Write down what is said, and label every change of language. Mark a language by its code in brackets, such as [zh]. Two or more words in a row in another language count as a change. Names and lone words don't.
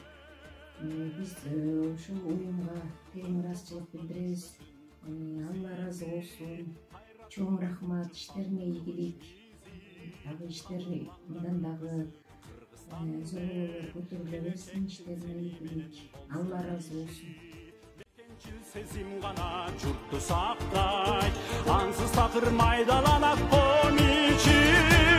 [ky] Биз ушул уюмга терең ыраазычылык билдиребиз. Алла ыраазы болсун. Чоң рахмат, иштерине ийгилик. Дагы иштери мындан дагы зорлор көтөрүлө берсин, иштерине ийгилик. Алла ыраазы болсун. Сезим гана журтту сактай, ансыз такыр майдаланак пон үчүн.